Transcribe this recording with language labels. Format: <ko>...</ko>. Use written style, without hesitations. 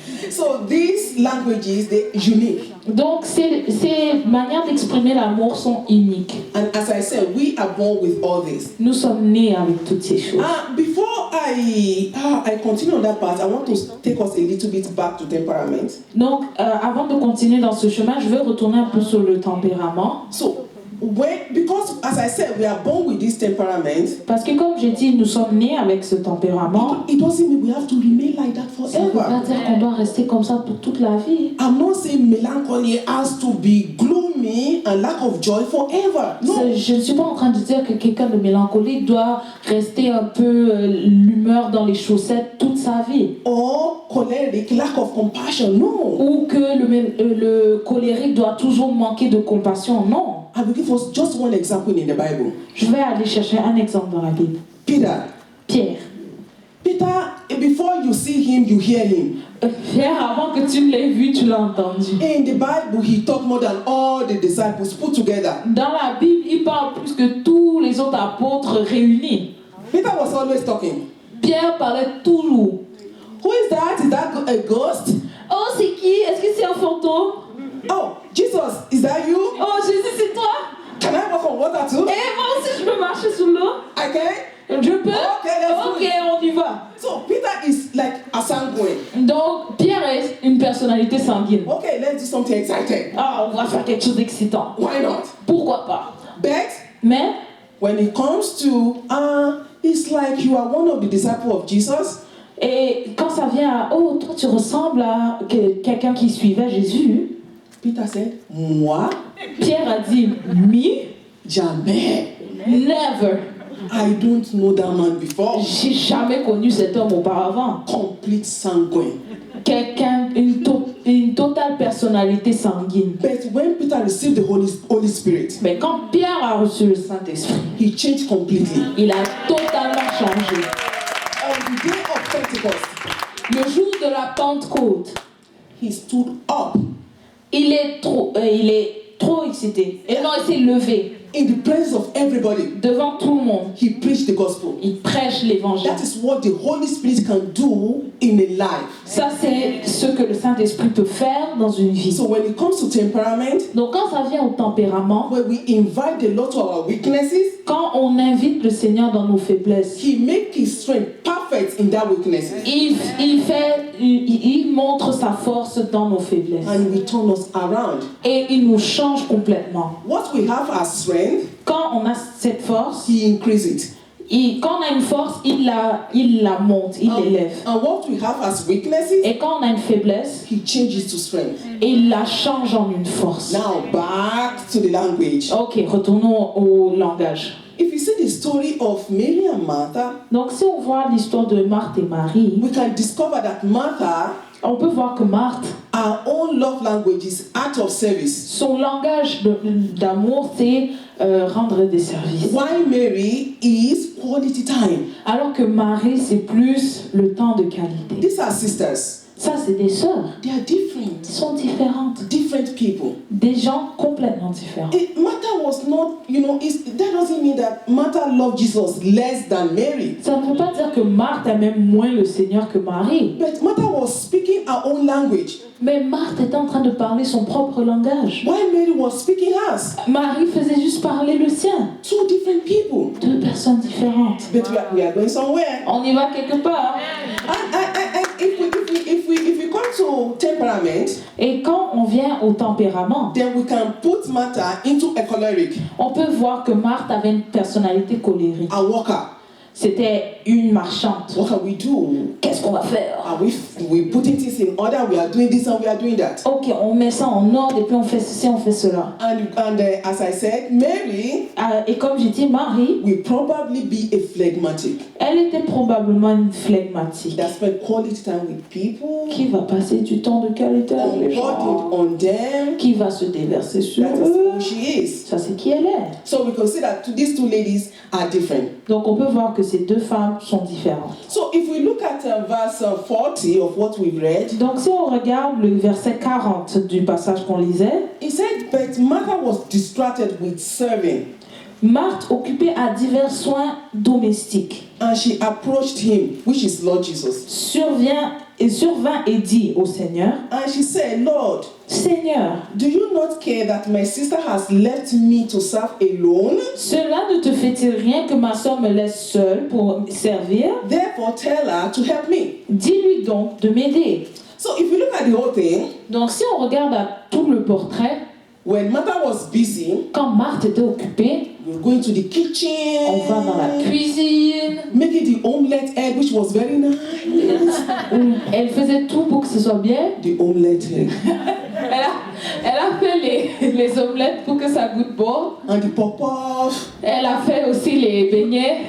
<en>So these languages, they're unique.</en> <fr>Donc, ces manières d'exprimer l'amour sont uniques.</fr> <en>And as I said, we are born with all this.</en> <fr>Nous sommes nés avec toutes ces choses.</fr> <en>Before I continue on that part, I want to take us a little bit back to temperament.</en> <fr>Donc, avant de continuer dans ce chemin, je veux retourner un peu sur le tempérament.</fr> <en>So, because as I said, we are born with this temperament.</en> <fr>Parce que comme j'ai dit, nous sommes nés avec ce tempérament.</fr> <en>It doesn't mean we have to remain like that</en> <fr>Ça ne veut pas</fr> <en>forever.</en> <fr>dire qu'on doit rester comme ça pour toute la vie.</fr> <en>I'm not saying melancholy has to be gloomy and lack of joy forever. No.</en> <fr>Je ne suis pas en train de dire que quelqu'un de mélancolique doit rester un peu l'humeur dans les chaussettes toute sa vie.</fr> <en>Or choleric, lack of compassion. No.</en> <fr>Ou que le colérique doit toujours manquer de compassion. Non.</fr> <en>I will give us just one example in the Bible.</en> <fr>Je vais aller chercher un exemple dans la Bible.</fr> <en>Peter.</en> <fr>Pierre.</fr> <en>Peter, before you see him, you hear him.</en> <fr>Pierre, avant que tu l'aies vu, tu l'as entendu.</fr> <en>In the Bible, he talked more than all the disciples put together.</en> <fr>Dans la Bible, il parle plus que tous les autres apôtres réunis.</fr> <en>Peter was always talking.</en> <fr>Pierre parlait tout lourd.</fr> <en>Who is that? Is that a ghost?</en> <fr>Oh, c'est qui? Est-ce que c'est un fantôme?</fr> <en>Oh, Jesus, is that you?</en> <fr>Oh, Jésus, c'est toi?</fr> <en>Can I walk on water too?</en> <fr>Eh, moi aussi, je peux marcher sous l'eau.</fr> <en>I can?</en> <fr>Je peux?</fr> <en>Okay, let's do</en> <fr>Ok,</fr> <en>it.</en> <fr>on y va.</fr> <en>So Peter is like a sanguine.</en> <fr>Donc, Pierre est une personnalité sanguine.</fr> <en>Okay, let's do something exciting.</en> <fr>Ah, on va faire quelque chose d'excitant.</fr> <en>Why not?</en> <fr>Pourquoi pas?</fr> <en>But</en> <fr>Mais,</fr> <en>when it comes to, it's like you are one of the disciples of Jesus.</en> <fr>et quand ça vient à, oh, toi, tu ressembles à quelqu'un qui suivait Jésus,</fr> <en>Peter said,</en> <fr>moi? Pierre a dit,</fr> <en>me?</en> <fr>Jamais.</fr> <en>Never. I don't know that man before.</en> <fr>J'ai jamais connu cet homme auparavant.</fr> <en>Complete sanguine.</en> <fr>Quelqu'un, une totale personnalité sanguine.</fr> <en>But when Peter received the Holy Spirit,</en> <fr>Mais quand Pierre a reçu le Saint-Esprit,</fr> <en>he changed completely.</en> <fr>il a totalement changé.</fr> <en>On the day of Pentecost,</en> <fr>Le jour de la Pentecôte,</fr> <en>he stood up</en> <fr>il est trop excité. Et non, il s'est levé</fr> <en>in the presence of everybody.</en> <fr>devant tout le monde.</fr> <en>He preached the gospel.</en> <fr>Il prêche l'évangile.</fr> <en>That is what the Holy Spirit can do in a life.</en> <fr>Ça, c'est ce que le Saint-Esprit peut faire dans une vie.</fr> <en>So when it comes to temperament,</en> <fr>Donc, quand ça vient au tempérament,</fr> <en>when we invite the Lord to our weaknesses,</en> <fr>quand on invite le Seigneur dans nos faiblesses,</fr> <en>he makes his strength perfect in that weakness.</en> <fr>il montre sa force dans nos faiblesses.</fr> <en>And we turn us around.</en> <fr>Et il nous change complètement.</fr> <en>What we have as strength,</en> <fr>Quand on a cette force,</fr> <en>he increases it.</en> <fr>quand on a une force, il la monte, il l'élève.</fr> <en>And what we have as weaknesses,</en> <fr>Et quand on a une faiblesse,</fr> <en>he changes to strength.</en> <fr>il la change en une force.</fr> <en>Now back to the language.</en> <fr>Ok, retournons au langage.</fr> <en>If you see the story of Mary and Martha,</en> <fr>Donc si on voit l'histoire de Marthe et Marie,</fr> <en>we can discover that Martha,</en> <fr>on peut voir que Marthe,</fr> <en>our own love language is act of service.</en> <fr>son langage d'amour, c'est rendre des services.</fr> <en>Why Mary is quality time.</en> <fr>Alors que Marie, c'est plus le temps de qualité.</fr> <en>These are sisters.</en> <fr>Ça, c'est des sœurs.</fr> <en>They are different.</en> <fr>Elles sont différentes.</fr> <en>Different people.</en> <fr>Des gens complètement différents.</fr> <en>Martha was not, that doesn't mean that Martha loved Jesus less than Mary.</en> <fr>Ça ne veut pas dire que Marthe aimait moins le Seigneur que Marie.</fr> <en>But Martha was speaking her own language.</en> <fr>Mais Marthe était en train de parler son propre langage.</fr> <en>While Mary was speaking hers.</en> <fr>Marie faisait juste parler le sien.</fr> <en>Two different people.</en> <fr>Deux personnes différentes.</fr> <en>But we are going somewhere.</en> <fr>On y va quelque part.</fr> <en>And if we come to temperament,</en> <fr>Et quand on vient au tempérament,</fr> <en>then we can put Martha into a choleric,</en> <fr>on peut voir que Marthe avait une personnalité colérique.</fr> <en>a worker.</en> <fr>C'était une marchande.</fr> <en>What can we do?</en> <fr>Qu'est-ce qu'on va faire?</fr> <en>Are we putting things in order? We are doing this and we are doing that.</en> <fr>Ok, on met ça en ordre et puis on fait ceci, on fait cela.</fr> <en>And as I said, Mary</en> <fr>Et comme j'ai dit, Marie,</fr> <en>will probably be a phlegmatic.</en> <fr>elle était probablement une flegmatique</fr> <en>That spent quality time with people,</en> <fr>qui va passer du temps de qualité avec les gens,</fr> <en>on them.</en> <fr>qui va se déverser sur</fr> <en>That is</en> <fr>eux.</fr> <en>who she is.</en> <fr>Ça, c'est qui elle est.</fr> <en>So we can see that these two ladies are different.</en> <fr>Donc, on peut voir que ces deux femmes sont différentes.</fr> <en>So if we look at verse 40 of what we've read,</en> <fr>Donc, si on regarde le verset 40 du passage qu'on lisait,</fr> <en>it said, but Martha was distracted with serving,</en> <fr>Marthe, occupée à divers soins domestiques,</fr> <en>and she approached him, which is Lord Jesus,</en> <fr>survint et dit au Seigneur,</fr> <en>and she said, Lord,</en> <fr>Seigneur,</fr> <en>do you not care that my sister has left me to serve alone?</en> <fr>cela ne te fait-il rien que ma sœur me laisse seule pour servir?</fr> <en>Therefore tell her to help me.</en> <fr>Dis-lui donc de m'aider.</fr> <en>So if you look at the whole thing,</en> <fr>Donc si on regarde à tout le portrait,</fr> <en>when Martha was busy,</en> <fr>quand Marthe était occupée,</fr> <en>we're going to the kitchen,</en> <fr>on va dans la cuisine,</fr> <en>making the omelette egg, which was very nice.</en> <fr>où elle faisait tout pour que ce soit bien.</fr> <en>The omelette egg.</en> <fr>Elle a fait les omelettes pour que ça goûte bon.</fr> <en>And the pop-off.</en> <fr>Elle a fait aussi les beignets.</fr>